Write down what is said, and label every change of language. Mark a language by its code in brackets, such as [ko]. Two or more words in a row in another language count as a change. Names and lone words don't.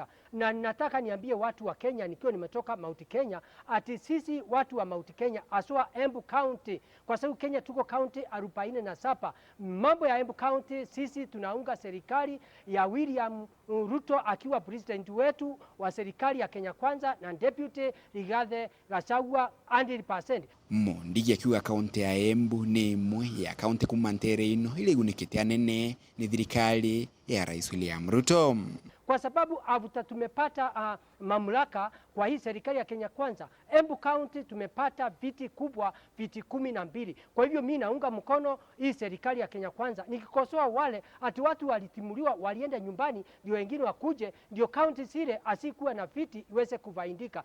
[sw] Na nataka niambie watu wa Kenya, nikiwa nimetoka Mount Kenya, ati sisi watu wa Mount Kenya aswa Embu County, kwa sababu Kenya tuko county 47. Mambo ya Embu County sisi tunaunga serikali ya William Ruto akiwa president wetu wa serikali ya Kenya Kwanza na deputy Rigathi Gachagua 100%. [mer] Mwandigi akiwa kaunti ya Embu ni imwe ya kaunti kumantere ino ile igunikite anene ni thirikari ya Rais William Ruto. [sw] Kwa sababu avuta tumepata mamlaka kwa hii serikali ya Kenya Kwanza, Embu County tumepata viti kubwa, viti 12. Kwa hivyo mimi naunga mkono hii serikali ya Kenya Kwanza, nikikosoa wale ati watu walitimuliwa walienda nyumbani ndio wengine wakuje, ndio county zile asikuwa na viti iweze kuvaindika.